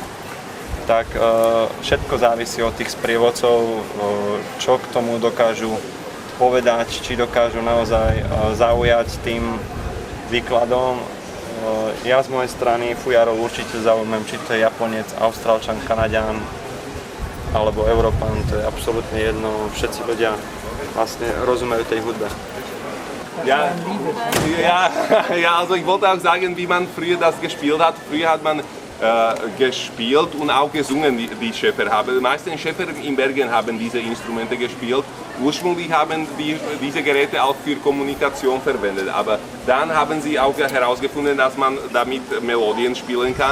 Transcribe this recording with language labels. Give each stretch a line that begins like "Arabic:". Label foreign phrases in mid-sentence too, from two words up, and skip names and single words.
Slovak: Tak všetko závisí od tých sprievodcov, čo k tomu dokážu povedať, či dokážu naozaj zaujať tým výkladom. Ja z mojej strany fujarov určite zaujímam, či to je Japonec, Austrálčan, Kanaďan alebo Európan, to je absolútne jedno, všetci ľudia vlastne rozumejú tej hudbe.
German: Ja, also ich wollte auch sagen, wie man früher das gespielt hat. Früher hat man gespielt und auch gesungen, die Schäfer haben. Die meisten Schäfer in Bergen haben diese Instrumente gespielt. Ursprünglich haben diese Geräte auch für Kommunikation verwendet, aber dann haben sie auch herausgefunden, dass man damit Melodien spielen kann.